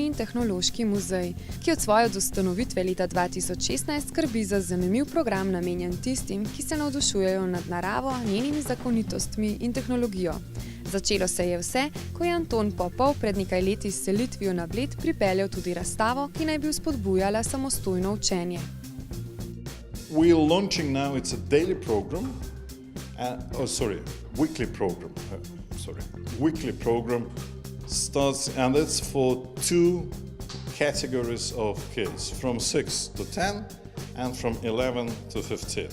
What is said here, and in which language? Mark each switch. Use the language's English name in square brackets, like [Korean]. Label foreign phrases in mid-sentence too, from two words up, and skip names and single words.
[Slovenian] in tehnološki muzej, ki od svoje ustanovitve leta 2016 skrbi za zanimiv program namenjen tistim, ki se navdušujejo nad naravo, njenimi zakonitostmi in tehnologijo. Začelo se je vse, ko je Anton Popov pred nekaj leti s selitvijo na Bled pripeljal tudi razstavo, ki naj bi spodbujala samostojno učenje. [English] We are launching now, it's a daily program, weekly program starts, and it's for two categories of kids, from 6 to 10 and from 11 to 15.